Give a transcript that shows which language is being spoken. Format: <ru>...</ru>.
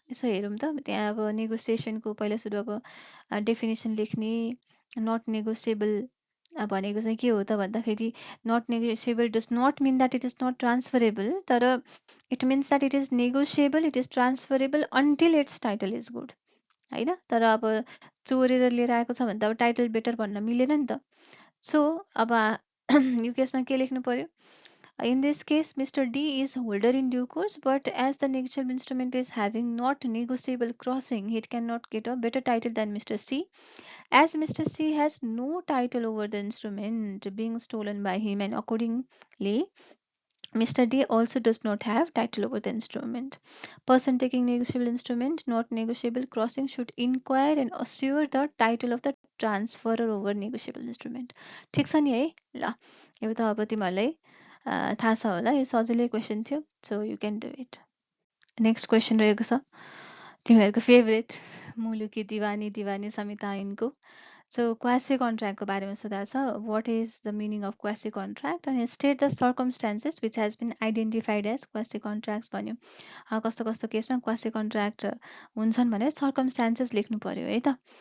<ne>यसो हेरौँ त त्यहाँ अब नेगोसिएसनको पहिला सुरु अब डेफिनेसन लेख्ने नट नेगोसिएबल भनेको चाहिँ के हो त भन्दाखेरि</ne> <en>Not negotiable does not mean that it is not transferable तर it means that it is negotiable it is transferable until its title is good होइन।</en> <ne>तर अब चोरेर लिएर आएको छ भने त अब टाइटल बेटर भन्न मिलेन नि त। सो अब यो केसमा के लेख्नु पर्यो</ne> <en>in this case Mr. D is holder in due course but as the negotiable instrument is having not negotiable crossing it cannot get a better title than Mr. C as Mr. C has no title over the instrument being stolen by him and accordingly Mr. D also does not have title over the instrument. Person taking negotiable instrument, not negotiable crossing should inquire and assure the title of the transferor over negotiable instrument.</en> <ne>ठिक छ नि है ल यो त अब तिमीहरूलाई थाहा छ होला यो सजिलै क्वेसन थियो</ne> <en>So you can do it.</en> <ne>Next question रहेको छ तिमीहरूको फेभरेट मुलुकी दिवानी दिवानी समिता ऐनको सो क्वासी कन्ट्र्याक्टको बारेमा सोधा छ</ne> <en>what is the meaning of quasi contract अनि state the circumstances which has been identified as quasi contracts</en> <ne>भन्यो कस्तो कस्तो केसमा क्वासी कन्ट्र्याक्ट हुन्छन् भनेर सर्कमस्टान्सेस लेख्नु पर्यो है त</ne>